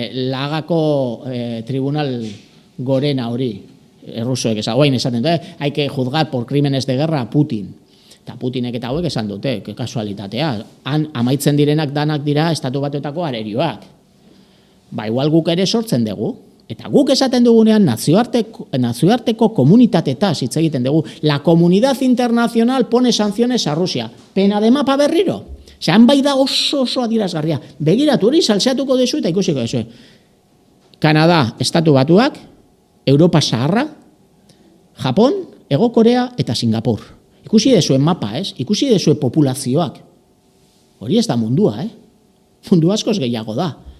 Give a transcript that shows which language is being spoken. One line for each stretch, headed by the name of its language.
Basque: Lagako tribunal gorena hori, errusoek esaten dute,
Spanish: hay que juzgar por crímenes de guerra a Putin.
Basque: Eta Putinek eta hauek esan dute, kasualitatea. Han amaitzen direnak danak dira estatu batuetako arerioak. Igual guk ere sortzen dugu. Eta guk esaten dugunean nazioarteko komunitatetaz hitz egiten dugu.
Spanish: La comunidad internacional pone sanciones a Rusia.
Basque: Pena de mapa berriro. Zean bai da oso adierazgarria. Begiratu hori salseatuko dezu eta ikusiko dezu. Kanada, estatu batuak, Europa Zaharra, Japon, Hego Korea eta Singapur. Ikusi dezuen mapa, ikusi dezuen populazioak. Hori ez da mundua, Mundu askoz gehiago da.